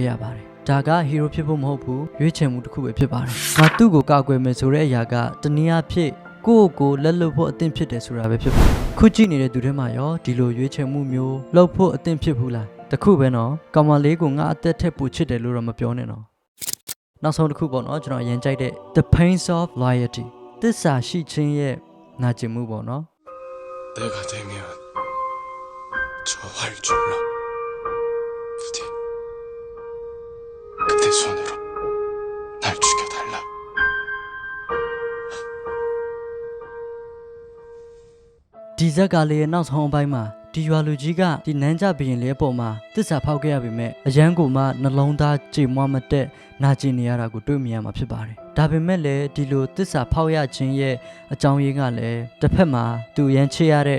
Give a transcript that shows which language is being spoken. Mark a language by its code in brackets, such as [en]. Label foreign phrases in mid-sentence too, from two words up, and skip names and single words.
[my] ခဲ့ရပါတယ်။ဒါကဟီးရိုးဖြစ်ဖို့မဟုတ်ဘူးရွေးချယ်မှုတစ်ခုပဲဖြစ်ပါတယ်။ငါသူ့ကိုကာကွယ်မယ်ဆိုတဲ့အရာကတနည်းအားဖြင့်ကိုယ့်ကိုလက်လွတ်ဖို့အသင်ဖြစ်တယ်ဆိုတာပဲဖြစ်ပါတယ်။ခုကြည့်နေတဲ့သူတွေမှာရောဒီလိုရွေးချယ်မှုမျိုးလုပ်ဖို့အသင်ဖြစ်ဘူးလားတခုပဲနော်ကောင်မလေးကိုငါအသက်ထက်ပိုချစ်တယ်လို့တော့မပြောနဲ့နော်နောက်ဆုံးတစ်ခုပေါ့နော်ကျွန်တော်အရင်ကြိုက်တဲ့ The Pains of Loyalty သစ္စာရှိခြင်းရဲ့နာကျင်မှုပေါ့နော် [ko] 내가 되면 좋아할 줄 알아 부디 그대 손으로 날 죽여달라 [my] ဒီဇက်ကလေးရဲ့နောက်ဆုံးအပိုင်းမှာဒီရွာလူကြီးကဒီနန်းကျဘရင်လေးအပေါ်မှာတစ္ဆာဖောက်ခဲ့ရပေမဲ့အရန်ကိုမှနှလုံးသားကြေမွမတက်နာကျင်နေရတာကိုတွေ့မြင်ရမှာဖြစ်ပါတယ်ဒါပေမဲ့လည်းဒီလိုတစ္ဆာဖောက်ရခြင်းရဲ့အကြောင်းရင်းကလည်းတစ်ဖက်မှာသူရန်ချရတဲ့